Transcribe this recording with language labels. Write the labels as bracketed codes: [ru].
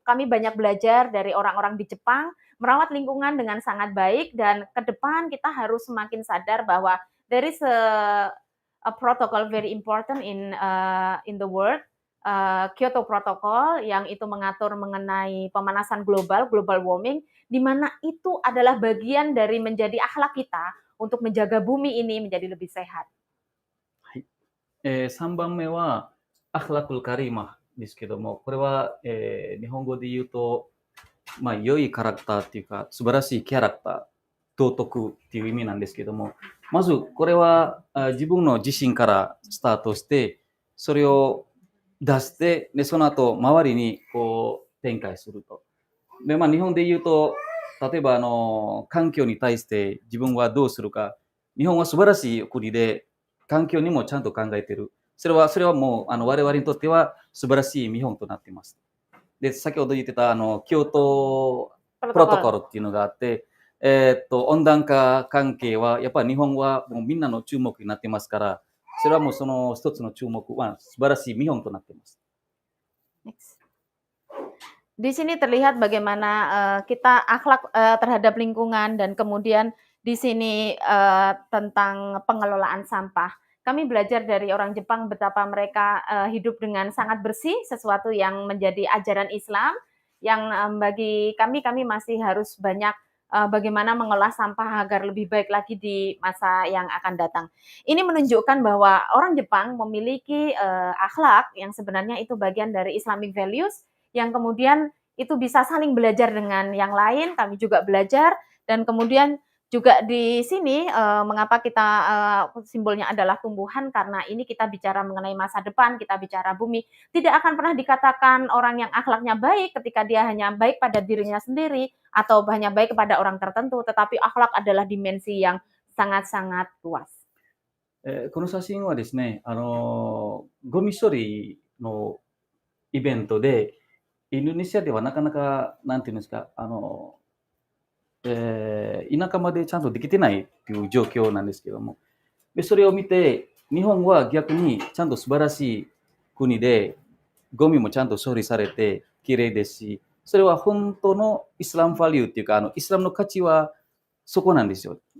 [id] Kami banyak belajar dari orang-orang di Jepang, merawat lingkungan dengan sangat baik, dan ke depan kita harus semakin sadar bahwa [en] there is a protocol very important in the world, Kyoto Protocol, [id] yang itu mengatur mengenai pemanasan global warming, di mana itu adalah bagian dari menjadi akhlak kita untuk menjaga bumi ini menjadi lebih sehat. [ja] 3番目はアフラクルカリーマですけども、これは、日本語で言うと、良いキャラクターっていうか、素晴らしいキャラクター、道徳っていう意味なんですけども、まずこれは自分の自身からスタートして、それを出して、でその後周りにこう展開すると。で、日本で言うと、例えば環境に対して自分はどうするか、日本は素晴らしい国で、環境にもちゃんと考えている。それはもう我々にとっては素晴らしい見本となっています。で、先ほど言ってた京都プロトコルっていうのがあって、温暖化関係はやっぱり日本はもうみんなの注目になってますから、それはもうその一つの注目は素晴らしい見本となっています。 [en] Next. [id] Di sini terlihat bagaimana kita akhlak terhadap lingkungan, dan kemudian di sini tentang pengelolaan sampah. Kami belajar dari orang Jepang betapa mereka hidup dengan sangat bersih, sesuatu yang menjadi ajaran Islam, yang bagi kami masih harus banyak bagaimana mengolah sampah agar lebih baik lagi di masa yang akan datang. Ini menunjukkan bahwa orang Jepang memiliki akhlak yang sebenarnya itu bagian dari Islamic values, yang kemudian itu bisa saling belajar dengan yang lain. Kami juga belajar, dan kemudian juga di sini mengapa kita simbolnya adalah tumbuhan, karena ini kita bicara mengenai masa depan, kita bicara bumi. Tidak akan pernah dikatakan orang yang akhlaknya baik ketika dia hanya baik pada dirinya sendiri atau hanya baik kepada orang tertentu, tetapi akhlak adalah dimensi yang sangat-sangat luas. [ja] この写真はですね、ゴミ処理のイベントで、インドネシアではなかなか、なんていうんですか、田舎までちゃんとできてないっていう状況なんですけども、でそれを見て、日本は逆にちゃんと素晴らしい国で、ゴミもちゃんと処理されて綺麗ですし、それは本当のイスラムバリューっていうか、イスラムの価値はそこなんですよ。